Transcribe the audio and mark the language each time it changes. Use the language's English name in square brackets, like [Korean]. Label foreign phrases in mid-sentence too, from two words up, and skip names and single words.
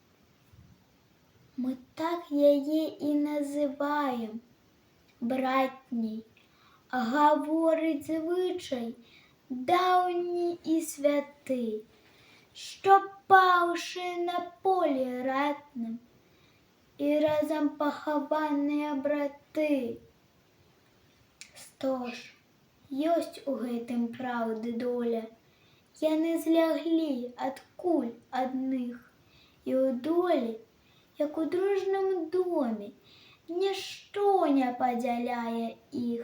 [Ukrainian] Ми так її і називаємо братній, а говорить звичай давній і святий, що павши на полі ратним і разом поховані брати. [Belarusian] Стож, ёсць у гэтым праўды доля, яны зляглі ад куль адных, і ў долі, як у дружным доме, нішто не падзяляе іх.